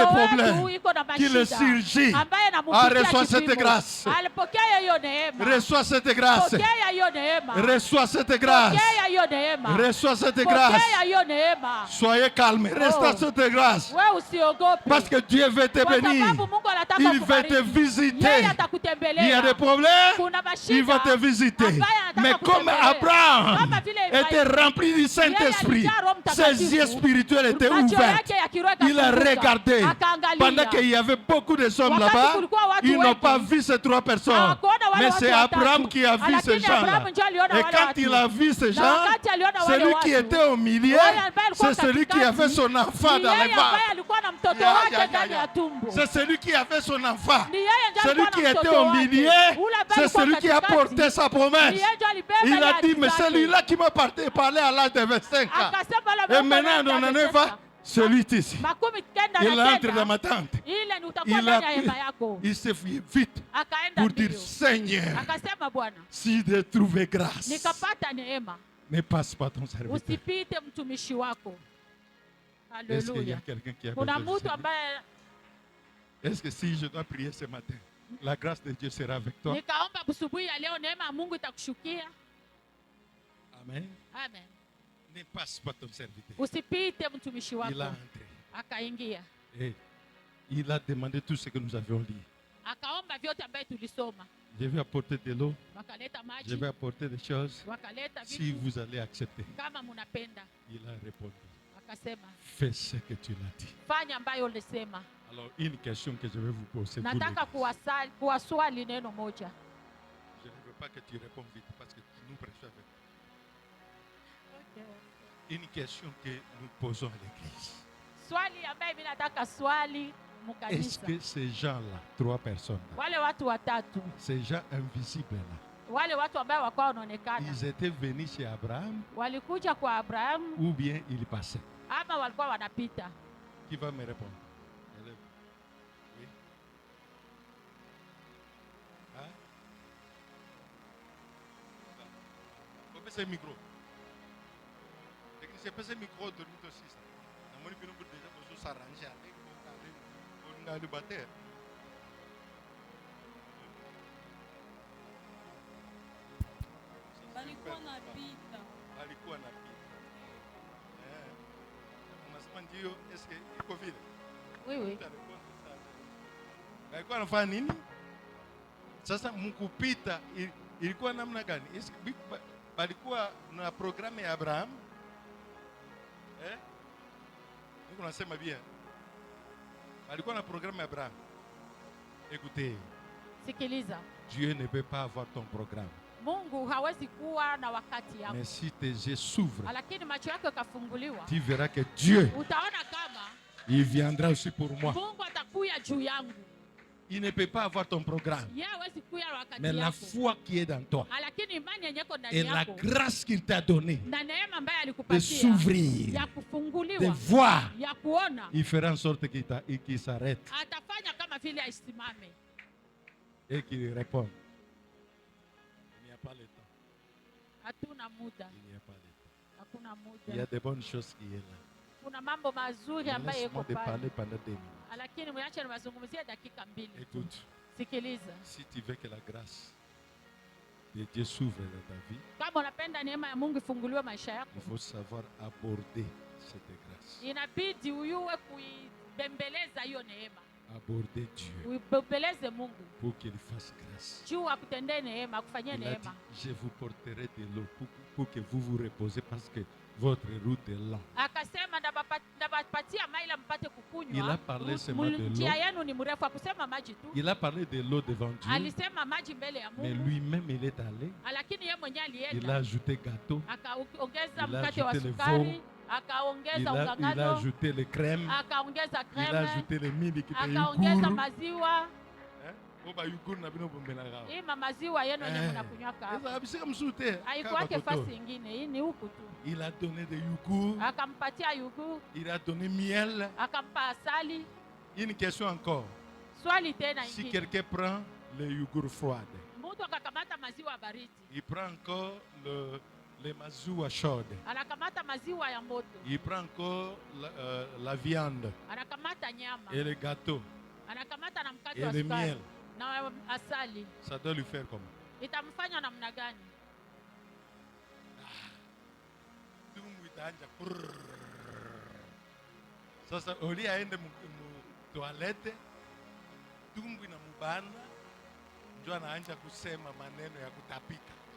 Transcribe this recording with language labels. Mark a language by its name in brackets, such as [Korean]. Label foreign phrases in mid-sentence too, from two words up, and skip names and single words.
[Swahili] Mtoto [French] problèmes. [Swahili] wetu iko na [French] Qu'il le [Swahili] mashida. [French] surgit. [Swahili] Ambaye Ah, anamupitia [French] reçois cette [Swahili] kipimo. [French] grâce. [Swahili] Alipokea hiyo neema. [French] Reçois cette grâce. [Swahili] Pokea hiyo neema. [French] Reçois cette grâce. [Swahili] Pokea hiyo neema. [French] Reçois cette grâce. [Swahili] Pokea hiyo neema. [French] Soyez calme. Restez cette grâce. [Swahili] Wewe usiogope. [French] Parce que Dieu veut te [Swahili] Kwa [French] bénir. [Swahili] sababu Mungu anataka [French] Il veut te [Swahili] kukubariki. [French] visiter. [Swahili] Yeye [French] Il y a [Swahili] atakutembelea. [French] des problèmes. [Swahili] Kuna mashida. [French] Il va te visiter. [Swahili] ambaye anataka [French] Mais comme [Swahili] kutembelea. [French] Abraham [Swahili] Kama vile [French] était [Swahili] Ibrahimu. [French] rempli du Saint-Esprit, [Swahili] Yeye alijaa Roho [French] ses [Swahili] Mtakatifu. [French] yeux spirituels étaient [Swahili] Macho [French] ouverts. [Swahili] yake ya kiroho [French] Il a [Swahili] yakafunguka. [French] regardé. [Swahili] Akaangalia. [French] Pendant qu'il y avait beaucoup de hommes [Swahili] Wakati [French] là-bas, [Swahili] kulikuwa watu [French] ils n'ont [Swahili] wengi. [French] pas vu ces trois personnes. [Swahili] Hawakuona wale [French] Mais [Swahili] watu [French] c'est [Swahili] watatu. [French] Abraham qui a vu [Swahili] Lakini [French] ces gens-là. [Swahili] Abrahamu ndio aliona [French] Et [Swahili] wale [French] quand [Swahili] watu. [French] il a vu ces [Swahili] Na [French] gens, [Swahili] wakati aliona wale [French] celui [Swahili] watu, [French] qui était au milieu, [Swahili] yule ambaye alikuwa [French] c'est celui qui [Swahili] katikati, [French] avait son enfant [Swahili] ni [French] dans les [Swahili] yeye ambaye [French] ventres. [Swahili] alikuwa na mtoto Ya, wake ya, ya, ndani ya. ya tumbo. [French] C'est celui qui avait son enfant. [Swahili] Ni yeye ndiye [French] Celui [Swahili] alikuwa [French] qui [Swahili] na [French] était [Swahili] mtoto [French] au [Swahili] wake. [French] milieu, [Swahili] Ule ambaye [French] c'est [Swahili] alikuwa [French] celui qui a [Swahili] katikati, [French] porté sa [Swahili] ni [French] promesse. [Swahili] yeye ndiye alibeba [French] Il a [Swahili] ile [French] dit, mais [Swahili] ahadi zake. [French] celui-là qui m'a parlé à l'âge de 25 ans. [Swahili] Akasema la [French] Et [Swahili] Mungu [French] maintenant, [Swahili] ndiye [French] on en est [Swahili] amesema. [French] pas, celui-ci. [Swahili] Makumi kenda [French] Il [Swahili] na [French] entre [Swahili] kenda. [French] dans ma tente. [Swahili] Ile ni utakuwa [French] Il, [Swahili] ndani ya hema yako. [French] il s'est fouillé vite [Swahili] Akaenda [French] pour dire, [Swahili] mbio. [French] Seigneur, [Swahili] Akasema Bwana, [French] si j'ai trouvé grâce, [Swahili] nikapata neema. [French] ne passe pas ton serviteur. [Swahili] Usipite mtumishi wako. [French] Est-ce qu'il y [Swahili] Haleluya. [French] a quelqu'un qui a [Swahili] Kuna [French] besoin de [Swahili] mtu [French] Seigneur? [Swahili] ambaye [French] Est-ce que si je dois prier ce matin, la grâce de Dieu sera avec toi? [Swahili] nikaomba asubuhi ya leo neema ya Mungu itakushukia? Amen. Amen. [French] Ne passe pas ton serviteur. [Swahili] Usipite mtumishi [French] Il a [Swahili] wako. [French] entré. [Swahili] Akaingia. [French] Et il a demandé tout ce que nous avions lu. [Swahili] Akaomba vyote ambaye tulisoma. [French] Je vais apporter de l'eau, [Swahili] Wakaleta [French] je [Swahili] maji, [French] vais apporter des choses. [Swahili] wakaleta [French] Si [Swahili] vitu [French] vous allez accepter, [Swahili] kama munapenda. [French] il a répondu. [Swahili] Akasema, [French] Fais ce que tu l'as dit. [Swahili] fanya ambayo ulisema. [French] Alors, une question que je vais vous poser. Vous [Swahili] Nataka [French] l'église. [Swahili] kuwaswali neno moja. [French] Je ne veux pas que tu répondes vite parce que nous prêchons avec. Une question que nous posons à l'église. [Swahili] Swali ambaye mimi nataka swali [French] Est-ce [Swahili] mkanisa. [French] que ces gens-là, trois personnes, [Swahili] Wale watu watatu, [French] ces gens invisibles-là, [Swahili] wale watu ambao wakawa wanaonekana, [French] ils étaient venus chez Abraham [Swahili] walikuja kwa Abrahamu [French] ou bien ils passaient? [Swahili] ama walikuwa wanapita? [French] Qui va me répondre? Élève. Oui. Hein? Coupez ce micro. Technicien, coupez ce micro de nous aussi. On a déjà besoin de s'arranger avec le bâtiment. [Swahili] Balikuwa napita. Alikuwa anapita. Unasema ndio, eske iko vile? Wewe Alikuwa anafanya nini? Sasa mkupita ilikuwa namna gani? Balikuwa na programu ya Abraham? Niko nasema bien. Balikuwa na programu ya Abraham. [French] Écoutez, [Swahili] sikiliza, [French] Dieu ne peut pas avoir ton programme. [Swahili] Mungu hawezi kuwa na wakati yako, [French] Mais si tes yeux s'ouvrent, [Swahili] lakini macho yako yakafunguliwa, [French] tu verras que Dieu, [Swahili] utaona kama [French] il viendra aussi pour moi. [Swahili] Mungu atakuya juu yangu. [French] Il ne peut pas avoir ton programme. [Swahili] Yeye hawezi kuya na wakati [French] Mais la [Swahili] yako, [French] foi qui est dans toi [Swahili] lakini imani yenye iko ndani [French] et la [Swahili] yako [French] grâce qu'il t'a donnée [Swahili] na neema ambayo [French] de [Swahili] alikupatia [French] s'ouvrir, [Swahili] ya [French] de [Swahili] kufunguliwa, [French] voir, [Swahili] ya kuona, [French] il fera en sorte qu'il s'arrête [Swahili] atafanya kama vile aisimame. [French] et qu'il réponde. Il n'y a pas le temps. [Swahili] Hatuna muda, [French] Il n'y a pas le temps. [Swahili] hakuna [French] Il y a [Swahili] muda. [French] de bonnes choses qui est là. [Swahili] Kuna mambo mazuri ambayo [French] Laisse-moi [Swahili] yako [French] te [Swahili] pale, [French] parler pendant 2 minutes. [Swahili] lakini mwache niwazungumzie dakika mbili tu. [French] Écoute, [Swahili] Sikiliza, [French] si tu veux que la grâce de Dieu s'ouvre dans ta vie, [Swahili] kama unapenda neema ya Mungu ifunguliwe maisha yako, [French] il faut savoir aborder cette grâce. [Swahili] inabidi uyue kuibembeleza hiyo neema, [French] Aborder Dieu [Swahili] uibembeleze Mungu [French] pour qu'il fasse grâce. [Swahili] juu akutendee neema, akufanyie [French] Il a dit, [Swahili] neema. [French] je vous porterai de l'eau pour que vous vous reposez parce que votre route est longue. [Swahili] Akasema Nitapatia maji mpate [French] Il [Swahili] kukunywa. [French] a parlé seulement de [Swahili] Njia [French] l'eau. [Swahili] yenu ni mrefu, akusema maji tu. [French] Il a parlé de l'eau devant Dieu. [Swahili] Alisema maji mbele ya [French] Mais [Swahili] Mungu. [French] lui-même, il est allé. [Swahili] Lakini yeye mwenyewe [French] Il a [Swahili] alienda. [French] ajouté gâteau. [Swahili] Akaongeza [French] Il a [Swahili] mkate wa [French] ajouté le [Swahili] sukari, [French] veau. [Swahili] akaongeza [French] Il a [Swahili] ungangano, [French] ajouté les crèmes. [Swahili] akaongeza [French] Il a [Swahili] kreme, [French] ajouté les mili qui étaient akaongeza yogourt. [Swahili] maziwa. Hein? Hii maziwa yenu yenyewe mnakunywaka hapa. Haikuwake fasi ingine, hii ni huku tu. [French] Il a donné des yogourts. [Swahili] Akampatia yugu, [French] Il a donné miel. [Swahili] akampa asali. [French] Une question encore. [Swahili] Swali tena [French] Si [Swahili] ingine. [French] quelqu'un prend les yogourts froides, [Swahili] Mtu akakamata maziwa baridi, [French] il prend encore les maziwa chaudes. [Swahili] anakamata maziwa ya moto, [French] Il prend encore la viande [Swahili] anakamata nyama, [French] et le gâteau [Swahili] anakamata na mkate [French] et [Swahili] wa [French] le [Swahili] sukari [French] miel. [Swahili] na asali. [French] Ça doit lui faire comment? [Swahili] Itamfanya namna gani? Sasa oli aende mu toilette, tumbu na mubana, ndio anaanza kusema maneno ya kutapika.